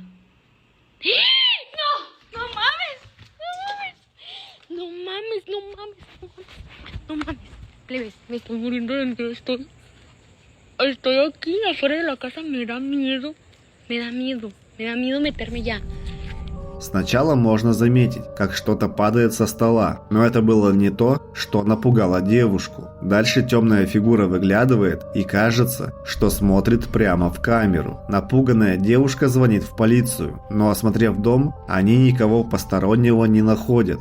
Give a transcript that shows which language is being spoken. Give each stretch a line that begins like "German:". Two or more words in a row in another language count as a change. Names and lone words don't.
Spanish: ¡No! ¡No mames! ¡No mames! ¡No mames! ¡No mames! ¡No mames! Plebes, me estoy muriendo de miedo. Estoy aquí afuera de la casa. Me da miedo. Me da miedo. Me da miedo meterme ya.
Russian: Сначала можно заметить, как что-то падает со стола, но это было не то, что напугало девушку. Дальше темная фигура выглядывает и кажется, что смотрит прямо в камеру. Напуганная девушка звонит в полицию, но осмотрев дом, они никого постороннего не находят.